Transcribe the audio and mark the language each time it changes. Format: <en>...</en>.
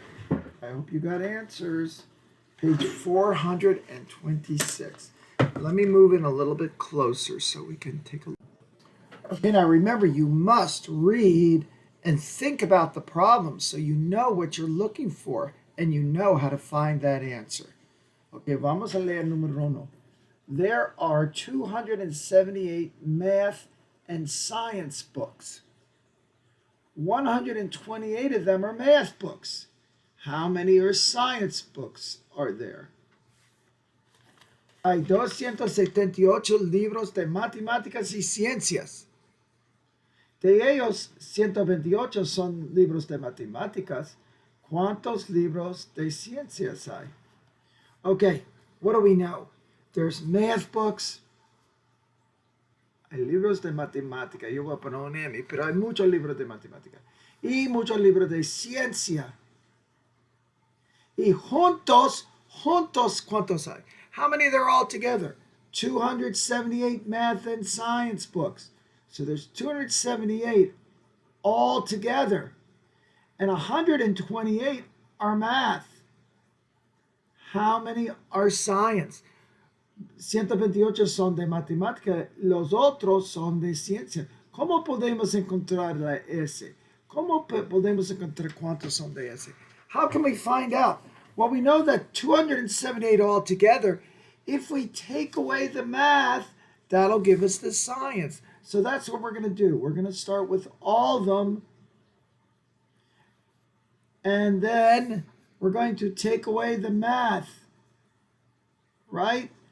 <en>I hope you got answers. Page 426. Let me move in a little bit closer so we can take a look. Okay, now remember, you must read and think about the problem so you know what you're looking for and you know how to find that answer.</en> <es>Okay, vamos a leer número uno.</es> <en>There are 278 math and science books. 128 of them are math books. How many are science books are there?</en> <es>Hay 278 libros de matemáticas y ciencias. De ellos, 128 son libros de matemáticas. ¿Cuántos libros de ciencias hay?</es> <en>Okay, what do we know? There's math books.</en> <es>Hay libros de matemática. Yo voy a poner un M, pero hay muchos libros de matemática. Y muchos libros de ciencia. Y juntos, ¿cuántos hay?</es> <en>How many are there all together? 278 math and science books. So there's 278 all together. And 128 are math. How many are science?</en> <es>128 son de matemática, los otros son de ciencia. ¿Cómo podemos encontrar la S? ¿Cómo podemos encontrar cuántos son de S?</es> <en>How can we find out? Well, we know that 278 altogether. If we take away the math, that'll give us the science. So that's what we're going to do. We're going to start with all of them. And then we're going to take away the math. Right?</en>